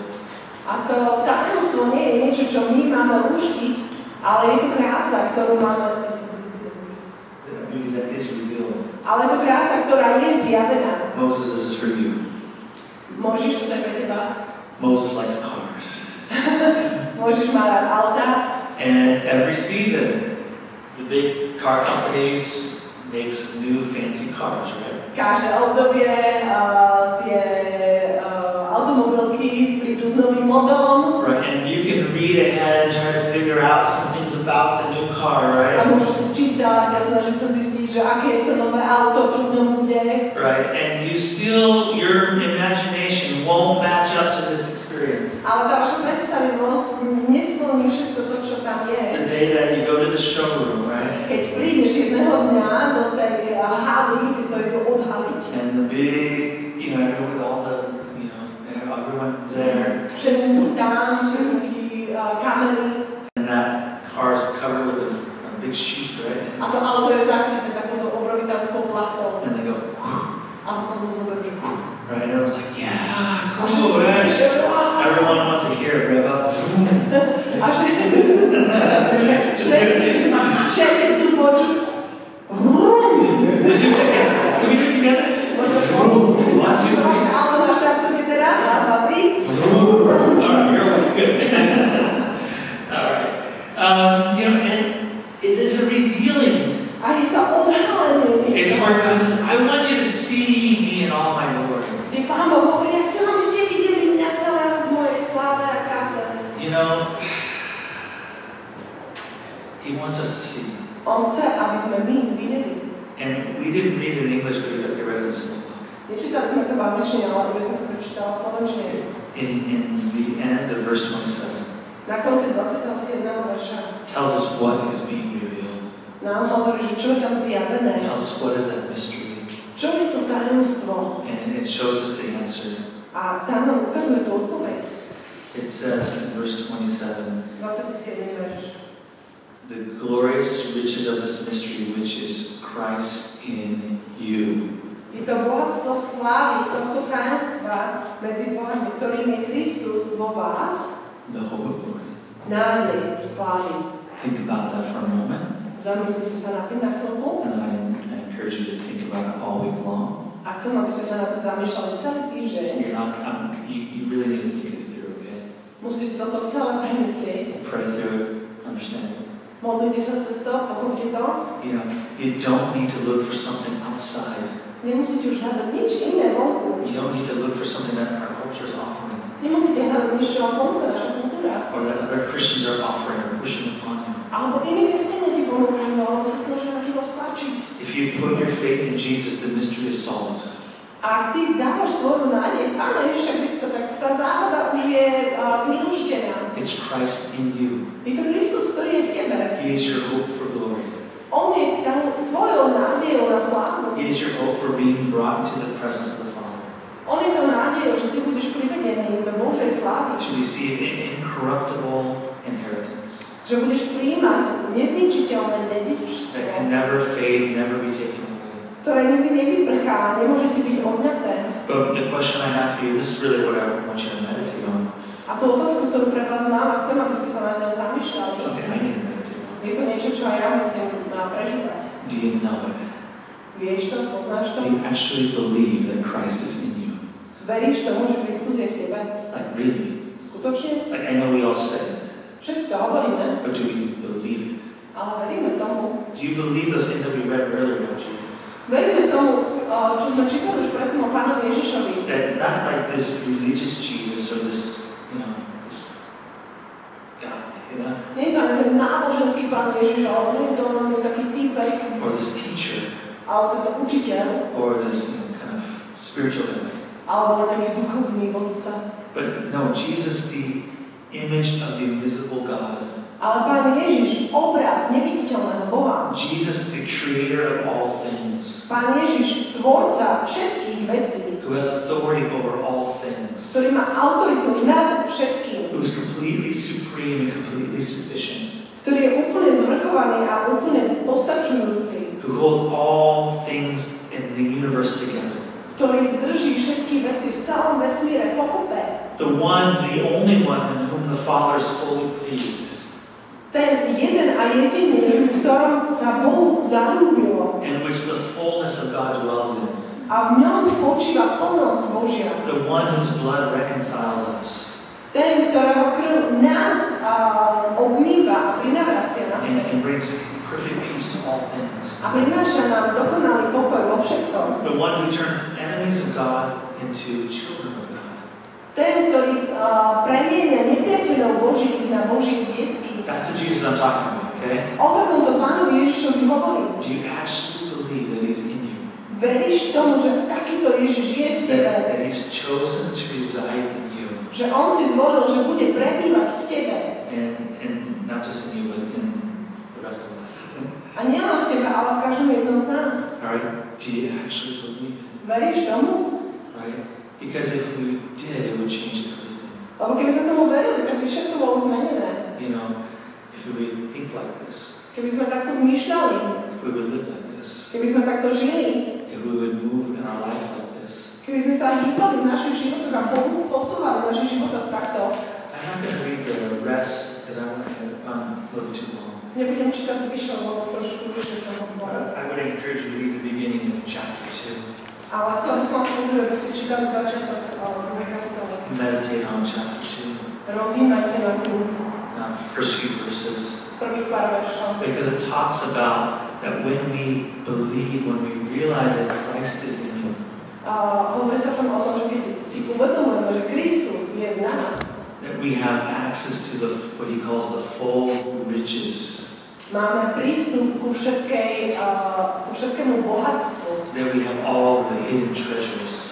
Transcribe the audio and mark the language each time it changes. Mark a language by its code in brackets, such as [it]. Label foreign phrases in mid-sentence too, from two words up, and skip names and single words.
[sk] A to tajomstvo nie je niečo, čo my máme lúštiť, ale je to krása, ktorú máme. [en] The beauty that is revealed. [sk] Ale je to krása, ktorá je zjavená. [en] Moses, this is for you. [sk] Môžeš, to je pre teba. [en] Moses likes cars. [sk] Môžeš mať rád autá. [en] And every season, the big car companies make some new fancy cars, right? [sk] Každé obdobie tie automobilky prídu s novým modelom. [en] Right, and you can read ahead and try to figure out some things about the new car, [sk] A [en] right? [sk] môžeš si čítať a snažiť sa zistiť, že aké je to nové auto, čo v ňom bude. [en] Right, and your imagination won't match up to this experience. [sk] Ale tá vaša predstavivosť nesplní všetko to, čo tam je. [en] The day that you go to the showroom, right? [sk] Keď prídeš jedného dňa do tej haly, kde to idú odhaliť, [en] And the big, everyone with all the, everyone's there. [sk] všetci sú tam, všetky kamery, [en] And that car is covered with a big sheet, right? [sk] a to auto je zakryté takouto obrovitánskou plachtou. [en] And they go, [sk] A potom to zoberú, že [en] right? And everyone's like, yeah, [sk] a [en] cool, [sk] všetci [en] right? [sk] že wow! [en] Everyone wants to hear it rev up. [sk] A všetci chcú počuť. [en] Can we do it together? [sk] Možno [en] One, two, [sk] vaše [en] three. [sk] auto naštartujte teraz, raz, dva, tri. [en] Alright, you're right, good. Alright. And it is a revealing. [sk] A je to odhalenie. [en] It's where God says, I want you to see me in all my glory. [sk] Kde Pán Boh hovorí, ja chcem, aby ste videli mňa celého v mojej sláve a kráse. [en] He wants us to see. [sk] On chce, aby sme my videli. [en] And we didn't read it in English, but we read it in small book. [sk] Nečítali sme to v angličtine, ale aby sme to prečítali v slovenčine. [en] In the end of verse 27, [sk] Na konci 27. verša [en] tells us what is being revealed. [sk] nám hovorí, že čo je tam zjavené. [en] Tells us what is that mystery. [sk] Čo je to tajomstvo? [en] And it shows us the answer. [sk] A tam nám ukazuje tú odpoveď. [en] It says in verse 27, [sk] 27. verš. [en] the glorious riches of this mystery, which is Christ in you. [sk] Je to bohatstvo slávy tohto tajomstva medzi Bohami, ktorým je Kristus vo vás, [en] The hope of glory. [sk] nádej slávy. [en] Think about that for a moment. [sk] Zamyslite sa nad tým na chvíľku [en] And I encourage you to think about it all week long. [sk] a chcem, aby ste sa nad tým zamýšľali celý týždeň. [en] You really need to think it through, okay? [sk] Musíte si toto celé premyslieť. [en] Pray through it, understand it. [sk] Modlite sa cez to, pochopte to. [en] You don't need to look for something outside. [sk] Nemusíte už hľadať nič iné vonku. [en] You don't need to look for something that our culture is offering. [sk] Nemusíte hľadať nič, čo vám ponúka naša kultúra. [en] Or that other Christians are offering or pushing upon you. [sk] Alebo iní kresťania ti ponúkajú, alebo sa snažia na teba vtlačiť. [en] If you put your faith in Jesus, the mystery is solved. [sk] A ak ty dávaš svoju nádej Pána Ježiša Krista, tak tá záhada už je vylúštená. [en] It's Christ in you. [sk] Je to Kristus, ktorý je v tebe. [en] He is your hope for glory. [sk] On je tvojou nádejou na slávu. [en] He is your hope for being brought into the presence of the Father. [sk] On je tou nádejou, že ty budeš privedený do Božej slávy. [en] To receive an incorruptible inheritance [sk] Že budeš príjmať nezničiteľné [en] that [sk] dedičstvo, [en] can never fade, never be taken away. [sk] ktoré nikdy nevyprchá a nemôže ti byť odňaté. [en] But the question I have for you, this is really what I want you to meditate on. [sk] A tú otázku, ktorú pre vás mám, a chcem, aby ste sa na ňou zamýšľali. [en] Something I need to meditate on. [sk] Je to niečo, čo aj ja musím prežívať. [en] Do you know it? [sk] Vieš to? Poznáš to? [en] Do you actually believe that Christ is in you? [sk] Veríš tomu, že Kristus je v tebe? [en] Like really? [sk] Skutočne? [en] Like I know we all say it, [sk] Všetci to hovoríme, [en] but do we believe it? [sk] ale veríme tomu. [en] Do you believe those things that we read earlier about Jesus? [sk] Veríme tomu, čo sme čítali už predtým o Pánovi Ježišovi. [en] That not like this religious Jesus or this, this guy, [sk] Nie je to ani ten náboženský Pán Ježiš, ale nie je to len taký týpek, [en] or this teacher, [sk] ale tento učiteľ, [en] or this kind of spiritual guy. [sk] alebo len taký duchovný vodca. [en] But no, Jesus, the image of the invisible God. [sk] Ale Pán Ježiš, obraz neviditeľného Boha. [en] Jesus, the creator of all things. [sk] Pán Ježiš, tvorca všetkých vecí, [en] Who has authority over all things. [sk] ktorý má autoritu nad všetkým, [en] Who is completely supreme and completely sufficient. [sk] ktorý je úplne zvrchovaný a úplne postačujúci, [en] Who holds all things in the universe together. [sk] ktorý drží všetky veci v celom vesmíre pokope. [en] The only one in whom the Father is fully pleased. [sk] Ten jeden a jediný, v ktorom sa Bohu zalúbilo [en] In which the fullness of God dwells in. [sk] a v ňom spočíva plnosť Božia. [en] The one whose blood reconciles us. [sk] Ten, ktorého krv nás obmýva a prinavracia na svet. [en] and brings perfect peace to all things. [sk] A prináša nám dokonalý pokoj vo všetkom. [en] The one who turns enemies of God into children of God. [sk] Ten, ktorý premieňa nepriateľov Božích na Božích detí. [en] That's the Jesus I'm talking about, okay? [sk] O takomto Pánovi Ježišovi hovorím. [en] Do you actually believe that He's in you? [sk] Veríš tomu, že takýto Ježiš je v tebe? [en] That He's chosen to reside in you? [sk] Že On si zvolil, že bude prebývať v tebe. [en] And not just in you, but in the rest of us. [sk] A nielen v tebe, ale v každom jednom z nás. [en] Alright? Do you actually believe it? [sk] Veríš tomu? [en] Right? Because if we did, it would change everything. [sk] Lebo keby sme tomu verili, tak by všetko bolo zmenené. [en] You know, if we would think like this, [sk] Keby sme takto zmýšľali, [en] if we would live like this, [sk] keby sme takto žili, [en] if we would move in our life like this. [sk] keby sme sa hýbali v našich životoch a posúvali v našich životoch takto. [en] I'm not going to read the rest because I want to run a little too long. [sk] Nebudem čítať zvyšok, lebo trošku dlhšie som hovorila. [en] I would encourage you to read the beginning of chapter 2. [sk] Ale chcel som vás pozrieť, aby ste čítali začiatok druhej kapitoly. [en] Meditate on chapter 2. [sk] Rozímajte na tú [en] First few verses. [sk] prvých pár veršov. [en] Because it talks about that when we believe, when we realize that Christ is in you, [sk] Hovorí sa tam o tom, že keď si uvedomujeme, že Kristus je v nás, [en] that we have access to the what he calls the full riches, [sk] máme prístup ku všetkému bohatstvu. [en] that we have all the hidden treasures,